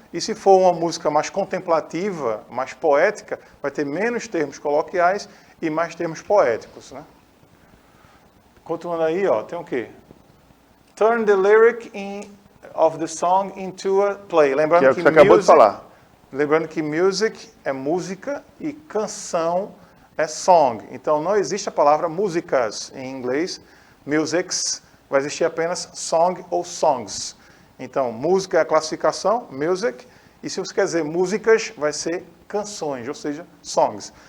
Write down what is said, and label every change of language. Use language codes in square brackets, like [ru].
[pt] E se for uma música mais contemplativa, mais poética, vai ter menos termos coloquiais e mais termos poéticos, né? Continuando aí, ó, tem o quê? [en] Turn the lyric of the song into a play. [pt] Lembrando Que é o que você acabou de falar. Lembrando que music é música e canção é song. Então não existe a palavra músicas em inglês. Musics vai existir apenas song ou songs. Então música é a classificação, music. E se você quer dizer músicas, vai ser canções, ou seja, songs.